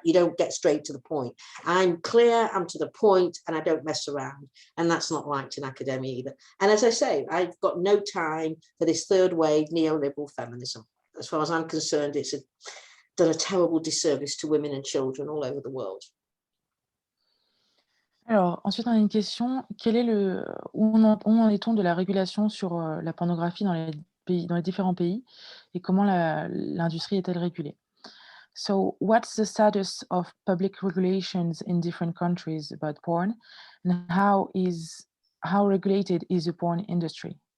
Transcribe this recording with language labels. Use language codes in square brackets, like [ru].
[en] You don't get straight to the point. I'm clear, I'm to the point, and I don't mess around. And that's not liked in academia either. And as I say, I've got no time for this third wave neoliberal feminism. As far as I'm concerned, it's done a terrible disservice to women and children all over the world. [fr] Alors, ensuite, on a une question. Quel est où en est-on de la régulation sur la pornographie dans les différents pays et comment l'industrie est-elle régulée? [en] So, what's the status of public regulations in different countries about porn, and how regulated is the porn industry?